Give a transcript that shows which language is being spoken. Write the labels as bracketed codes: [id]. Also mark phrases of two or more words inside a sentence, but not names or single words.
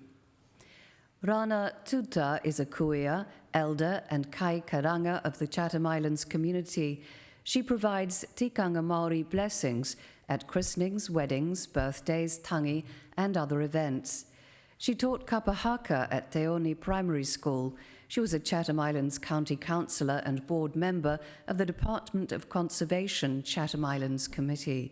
[en] Rana Tutua is a kuia, elder and [mi] kai karanga [en] of the Chatham Islands community. She provides [mi] tikanga Māori [en] blessings at christenings, weddings, birthdays, tangi and other events. She taught kapahaka at Te Oni Primary School. She was a Chatham Islands County Councillor and board member of the Department of Conservation Chatham Islands Committee.